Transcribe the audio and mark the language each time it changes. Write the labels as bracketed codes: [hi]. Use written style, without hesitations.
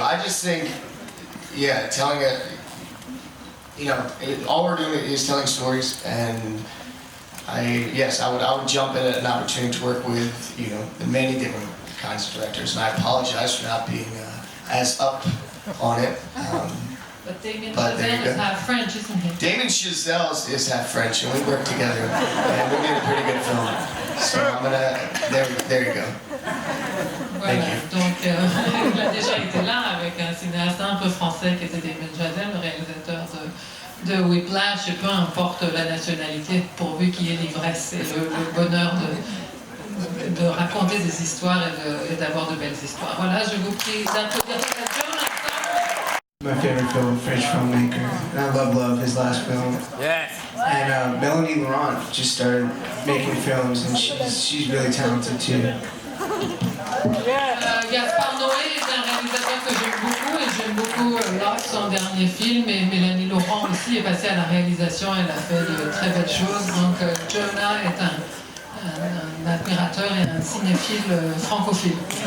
[en] I just think, yeah, telling it, all we're doing is telling stories, and I would jump at an opportunity to work with, many different kinds of directors, and I apologize for not being as up on it. But Damien But there you Chazelle go. is half French, isn't he? Damien Chazelle is half French, and we work together, and we made a pretty good film. So I'm gonna, there you go. [fr] Voilà, donc il a déjà été là avec un cinéaste un peu français qui était Damien Chazelle, le réalisateur de Whiplash, et peu importe la nationalité, pourvu qu'il y ait l'ivresse et le bonheur de raconter des histoires et d'avoir de belles histoires. Voilà, je vous prie d'applaudir Jonah. [en] My favorite French filmmaker, and I love his last film. Yes. And Melanie Laurent just started making films, and she's really talented too. [fr] Gaspard Noé est un réalisateur que j'aime beaucoup, et j'aime beaucoup Love, son dernier film, et Mélanie Laurent aussi est passée à la réalisation, elle a fait de très belles choses. Donc Jonah est un admirateur et un cinéphile francophile.